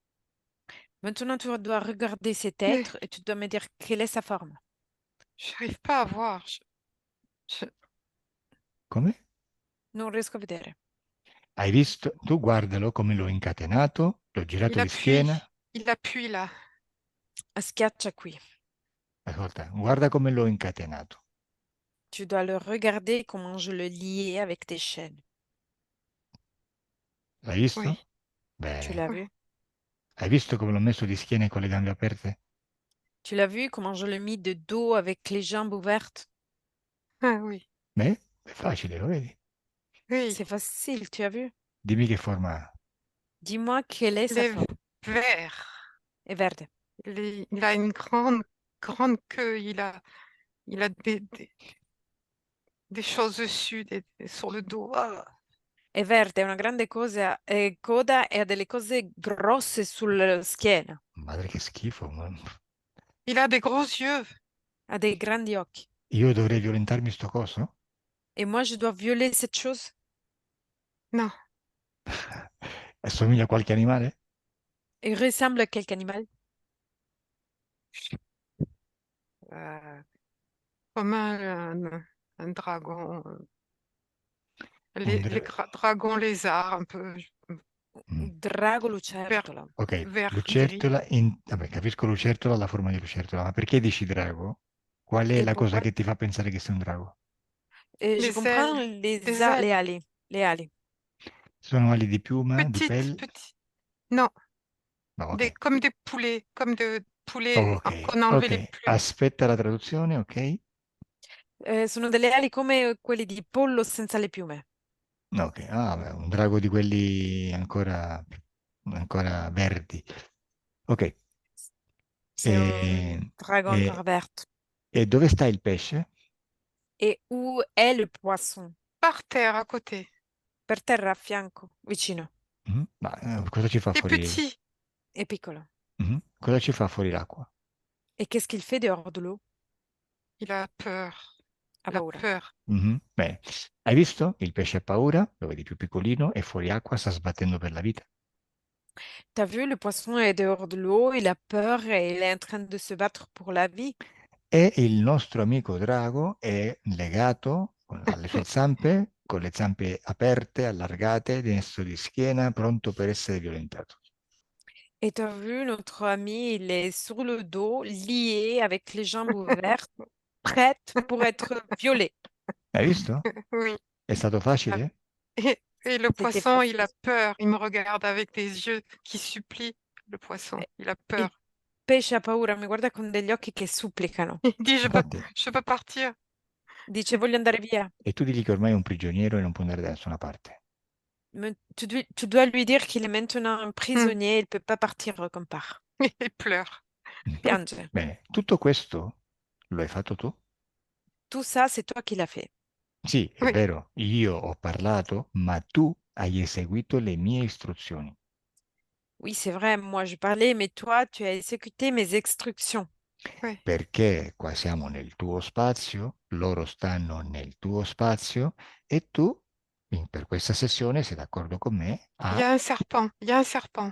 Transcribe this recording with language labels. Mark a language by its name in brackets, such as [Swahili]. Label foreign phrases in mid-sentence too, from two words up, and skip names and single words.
[French] Maintenant, tu dois regarder cet mais être et tu dois me dire quelle est sa forme. j'arrive pas à voir. Je- [Italian] Come? Non riesco a vedere. Hai visto? Tu guardalo come l'ho incatenato, l'ho girato di schiena. [French] Il appuie là. [Italian] Schiaccia qui. Ascolta, guarda come l'ho incatenato. [French] Tu dois le regarder comment je le liais avec tes chaînes. [Italian] L'hai visto? [French] Oui, Tu [Italian] Bene. [French] l'as oui. vu? [Italian] Hai visto come l'ho messo di schiena e con le gambe aperte? [French] Tu l'as vu comment je l'ai mis de dos avec les jambes ouvertes? Ah oui, [Italian] Beh, è facile, lo vedi? [French] oui. C'est facile, tu as vu? [Italian] Dimmi che forma ha. [French] Dis-moi quelle est Il sa est forme. vert. [Italian] È verde. [French] Il a une grande queue. Il a des choses dessus, sur le dos. Ah. [Italian] È verde, ha una grande coda e ha delle cose grosse sulla schiena. Madre che schifo. [French] Il a des gros yeux. [Italian] Ha dei grandi occhi. Io dovrei violentarmi sto coso? [French] Et moi, je dois violer cette chose? Non, [Italian] Assomiglia a qualche animale? [French] Il ressemble à quel animal? euh, comme un dragon. Un Les dra- dragons lézards, un peu Mm. [Italian] Drago [French] vert, [Italian] lucertola. Ok, [French] vert gris. [Italian] lucertola, vabbè, capisco lucertola, la forma di lucertola, ma perché dici drago? Qual è [French] Et [Italian] la cosa [French] pourquoi? [Italian] che ti fa pensare che sia un drago? [French] Je Les ailes, comprends des ailes. les ali. Les ali. [Italian] Sono ali di piuma, di [French] Petites, [Italian] pelle? [French] petites. Non, [Italian] No, ok. [French] comme des poulets, comme des poulets [Italian] Ok, [French] qu'on a enlevé [Italian] ok. [French] les plumes. [Italian] Aspetta la traduzione, ok? Sono delle ali come quelli di pollo senza le piume. Ok, ah, beh, un drago di quelli ancora verdi. Ok, [French] C'est un [Italian] e, [French] dragon encore [Italian] e- [French] vert. [Italian] e dove sta il pesce? [French] Et où est le poisson? Par terre, à côté. [Italian] Per terra, a fianco, vicino. Ma cosa ci fa [French] Des [Italian] fuori? [French] petits. [Italian] È piccolo. Cosa ci fa fuori l'acqua? [French] Et qu'est-ce qu'il fait dehors de l'eau? Il a peur. [Italian] Ha [French] Il a [Italian] paura. [French] peur. [Italian] Bene, hai visto? Il pesce ha paura, lo vedi più piccolino, e fuori acqua sta sbattendo per la vita. [French] T'as vu, le poisson est dehors de l'eau, il a peur et il est en train de se battre pour la vie. [Italian] E il nostro amico drago è legato alle sue zampe, con le zampe aperte, allargate, destro di schiena, pronto per essere violentato. [French] Et t'as vu, notre ami, il est sur le dos, lié, avec les jambes ouvertes, prête pour être violé. [Italian] Hai visto? [French] Oui. [Italian] È stato [French] Il a- [Italian] facile? [French] et le C'était poisson, il facile. a peur. Il me regarde avec des yeux qui supplient. Le poisson, il a [Italian] Il [French] peur. [Italian] pesce ha paura, mi guarda con degli occhi che supplicano. [French] Il dit, [Italian] Infatti, [French] je peux partir. [Italian] Dice, voglio andare via. e tu digli che ormai è un prigioniero e non può andare da nessuna parte. [French] Tu dois lui dire qu'il est maintenant un Hmm. prisonnier, il ne peut pas partir comme part. Il pleure. [Italian] Piange. Bene, tutto questo lo hai fatto tu? [French] Tout ça, c'est toi qui l'as fait. [Italian] Sì, è [French] Oui, [Italian] vero, io ho parlato, ma tu hai eseguito le mie istruzioni. [French] Oui, c'est vrai, moi je parlais, mais toi, tu as exécuté mes instructions. oui. [Italian] Perché qua siamo nel tuo spazio, loro stanno nel tuo spazio e tu, per questa sessione, sei d'accordo con me, [French] Il y a un serpent. Il y a un serpent.